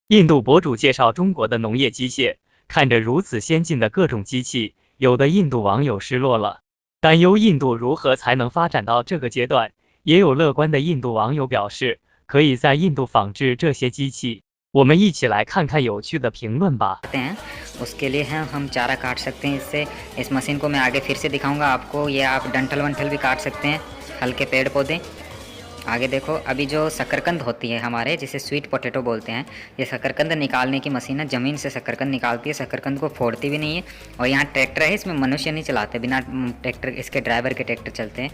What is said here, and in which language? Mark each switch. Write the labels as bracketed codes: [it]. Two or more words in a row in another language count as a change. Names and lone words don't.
[zh] 印度博主介绍中国的农业机械，看着如此先进的各种机器，有的印度网友失落了，担忧印度如何才能发展到这个阶段。也有乐观的印度网友表示，可以在印度仿制这些机器。我们一起来看看有趣的评论吧。 [hi] उसके लिए है हम चारा काट सकते हैं इससे। इस मशीन को मैं आगे फिर से दिखाऊंगा आपको। ये आप डंठल वंठल भी काट सकते हैं, हल्के पेड़ पौधे। आगे देखो, अभी जो शकरकंद होती है हमारे, जिसे [en] sweet potato [hi] बोलते हैं, ये शकरकंद निकालने की मशीन है। ज़मीन से शकरकंद निकालती है, शकरकंद को फोड़ती भी नहीं है। और यहाँ ट्रैक्टर है, इसमें मनुष्य नहीं चलाते, बिना ट्रैक्टर इसके ड्राइवर के ट्रैक्टर चलते हैं।